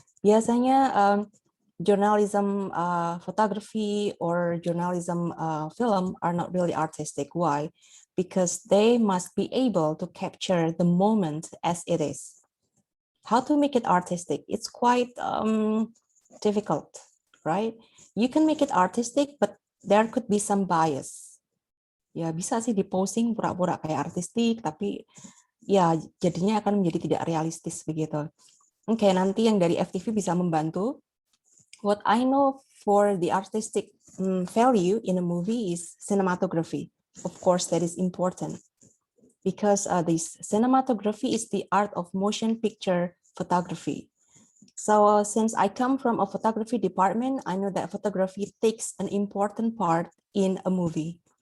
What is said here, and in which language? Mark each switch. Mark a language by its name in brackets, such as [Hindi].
[English] Biasanya journalism photography or journalism film are not really artistic. Why? Because they must be able to capture the moment as it is. How to make it artistic? It's quite difficult, right? You can make it artistic, but there could be some bias. [Indonesian] Ya bisa sih di-posing pura-pura kayak artistik, tapi ya jadinya akan menjadi tidak realistis begitu. Oke, nanti yang dari FTV bisa membantu. [English] What I know for the artistic value in a movie is cinematography. Of course, that is important because this cinematography is the art of motion picture photography. So since I come from a photography department, I know that photography takes an important part in a movie.